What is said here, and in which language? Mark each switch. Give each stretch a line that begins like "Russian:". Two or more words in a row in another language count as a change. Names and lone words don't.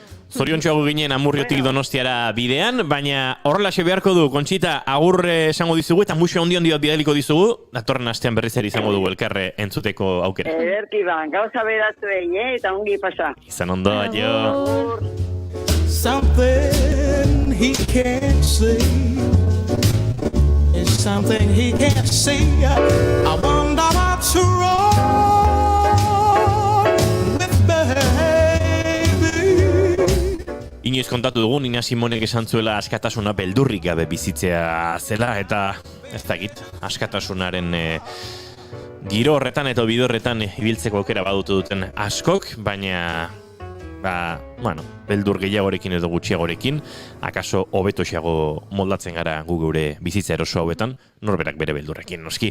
Basque: Zoriontsuago ginen Amurriotik Donostiara bidean, baina horrelaxe beharko du, Kontxita, agur esango dizugu, eta musio handi bat bidaliko dizugu, datorren astean berriz ere izango dugu elkarre entzuteko aukera. Ederki ba, gauza beratu eta ongi pasa. Izan ondo, adio.
English: Something he can't see. It's something he can't see. I wonder what's wrong with baby.
Basque: Inoiz kontatu dugu, Nina Simonek esan zuela askatasuna beldurrik gabe bizitzea zela, eta ez dakit, askatasunaren giro horretan eta bide horretan ibiltzeko aukera badutu duten askok, baina beldur gehiagorekin edo gutxiagorekin, akaso hobetoxeago moldatzen gara gu geure bizitza eroso hauetan, norberak bere beldurrekin, noski.